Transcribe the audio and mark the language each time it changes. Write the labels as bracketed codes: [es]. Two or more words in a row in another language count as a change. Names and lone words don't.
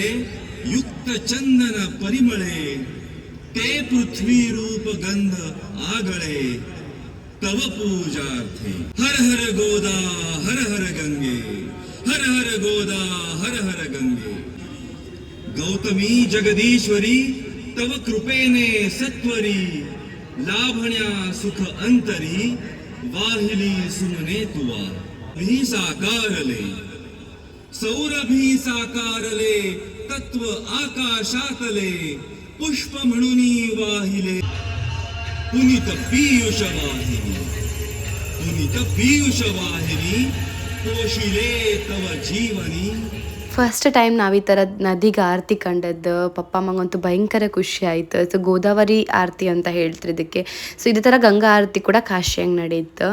[mr] युक्त चंदन परिमळे ते पृथ्वी रूप गंध आगळे तव पूजार्थे. हर हर गोदा हर हर गंगे, हर हर गोदा हर हर गंगे. गौतमी जगदीश्वरी तव कृपेने सत्वरी लाभण्या सुख अंतरी वाहिली सुमने तुवा. भी साकारले सौरभी साकारले तत्व आकाशातले पुष्प म्हणून वाहिले. पुनित पीयूषवाहिनी पुनित पीयूषवाहिनी पोषिले तव जीवनी. [en] first time [kn] ನಾವು ಈ ಥರ ನದಿಗೆ ಆರತಿ ಕಂಡದ್ದು ಪಪ್ಪ ಅಮ್ಮಂಗಂತೂ ಭಯಂಕರ ಖುಷಿ ಆಯಿತು. ಸೊ ಗೋದಾವರಿ ಆರತಿ ಅಂತ ಹೇಳ್ತಾರೆ ಇದಕ್ಕೆ. ಸೊ ಇದೇ ಥರ ಗಂಗಾ ಆರತಿ ಕೂಡ ಕಾಶಿಯಂಗೆ ನಡೆಯಿತು.